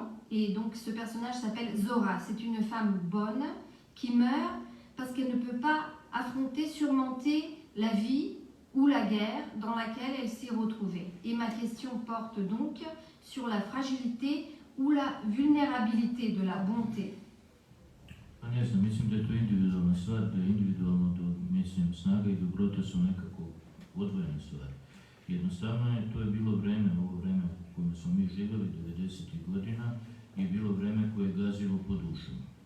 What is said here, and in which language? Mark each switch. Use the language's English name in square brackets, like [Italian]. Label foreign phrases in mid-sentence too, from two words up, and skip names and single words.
[French] Et donc ce personnage s'appelle Zora. C'est une femme bonne qui meurt parce qu'elle ne peut pas affronter, surmonter la vie ou la guerre dans laquelle elle s'est retrouvée. Et ma question porte donc sur la fragilité ou la vulnérabilité de la bonté. [Serbian] Pa ne znam, mislim da je to individualna stvar, da je individualno, mislim, snaga i dobrota su nekako odvojene stvari. Jednostavno je, to je bilo vreme, ovo vreme u kojem smo mi živjeli, 90. godina, je bilo vreme koje je gazilo po dušama.